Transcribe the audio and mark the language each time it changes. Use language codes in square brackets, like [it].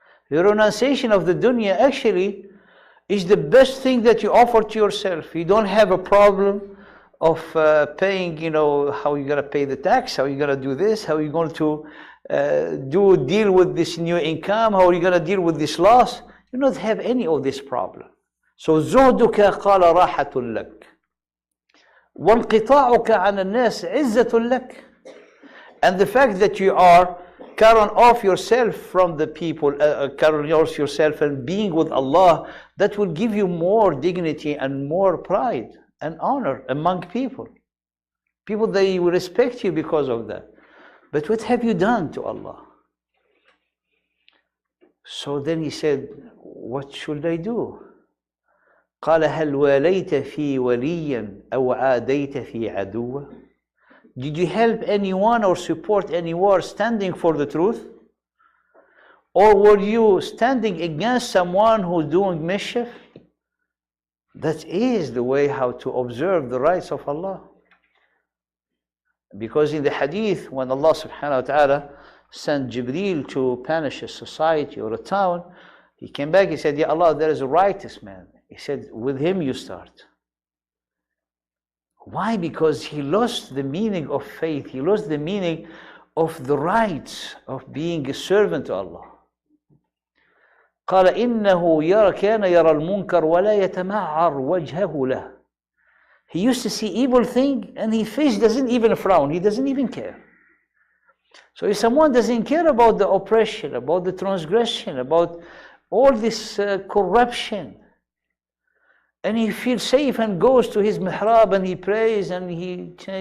[en] The renunciation of the dunya actually is the best thing that you offer to yourself. You don't have a problem of paying, how you're going to pay the tax, how you're going to do this, how you're going to deal with this new income, how are you going to deal with this loss? You don't have any of this problem. [ar] So زهدك قال راحة لك وانقطاعك عن الناس عزة لك. [en] And the fact that you are cutting off yourself from the people, cutting off yourself and being with Allah, that will give you more dignity and more pride and honor among people. People, they will respect you because of that. But what have you done to Allah? So then he said, what should I do? [ar] قال هل واليت في وليا أو عاديت في عدوة? [en] Did you help anyone or support anyone standing for the truth? Or were you standing against someone who's doing mischief? That is the way how to observe the rights of Allah. Because in the hadith, when Allah subhanahu wa ta'ala sent Jibreel to punish a society or a town, he came back, he said, Ya Allah, there is a righteous man. He said, with him you start. Why? Because he lost the meaning of faith. He lost the meaning of the rights of being a servant to Allah. [ar] قال إنه كان يرى المنكر ولا يتمعر وجهه له. [en] He used to see evil thing and his face doesn't even frown. He doesn't even care. So if someone doesn't care about the oppression, about the transgression, about all this corruption, and he feels safe and goes to his mihrab and he prays and he,